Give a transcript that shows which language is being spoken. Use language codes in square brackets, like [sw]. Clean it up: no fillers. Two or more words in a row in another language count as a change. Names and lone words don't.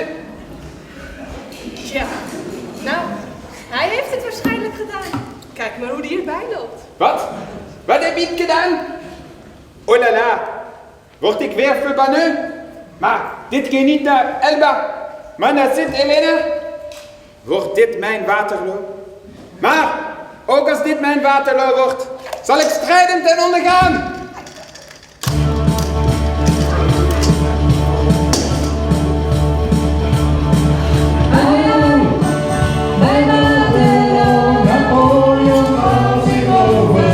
[nl] Ja, nou, hij heeft het waarschijnlijk gedaan. Kijk maar hoe die erbij loopt. Wat? Wat heb ik gedaan? [fr] Oh la la. [nl] Word ik weer verbannen? Maar dit keer niet naar Elba, maar naar Sint-Helena. Wordt dit mijn Waterloo? Maar, ook als dit mijn Waterloo wordt, zal ik strijdend ten onder gaan. Bij Waterloo, Napoleon valt zich over.